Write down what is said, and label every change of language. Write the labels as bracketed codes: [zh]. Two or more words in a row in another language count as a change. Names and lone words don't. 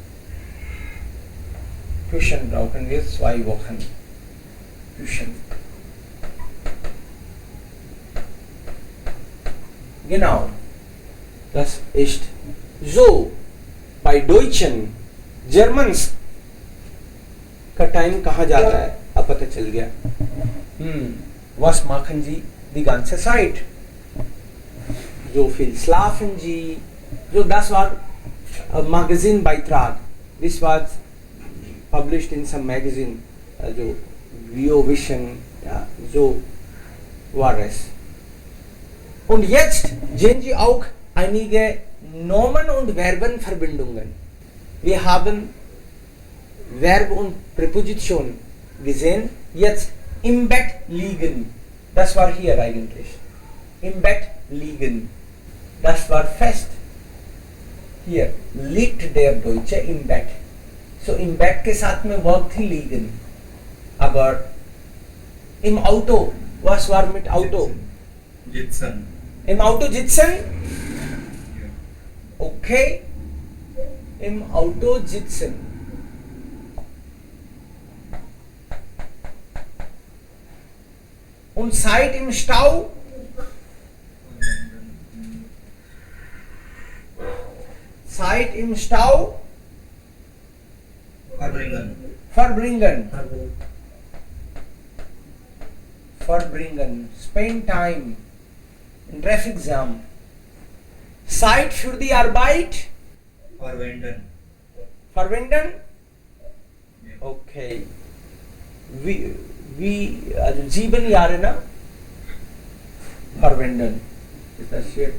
[de] Küchen brauchen wir 2 Wochen. Küchen. Genau. Das ist so. Bei Deutschen, [hi] Germans का टाइम कहाँ जाता है? अब पता चल गया. [de] Was machen Sie die ganze Zeit? So viel schlafen Sie? So, das war ein Magazinbeitrag. [en] This was published in some magazine. [de] Also Vio Vision, ja, so war es. Und jetzt sehen Sie auch einige Nomen- und Verbenverbindungen. Wir haben Verb und Präposition gesehen. Jetzt im Bett liegen. Das war hier eigentlich. Im Bett liegen. Das war fest. Hier liegt der Deutsche im Bett. So im Bett [hi] के साथ में वर्ब थी liegen. [de] Aber im Auto, was war mit Auto? Sitzen. Im Auto sitzen? Okay. Im Auto sitzen. Und Zeit im Stau? Zeit im Stau? Verbringen. [en] Spend time in traffic jam. [de] Zeit für die Arbeit? Verwenden? Okay. Also 7 Jahre, ne? Verwenden. Ist das hier?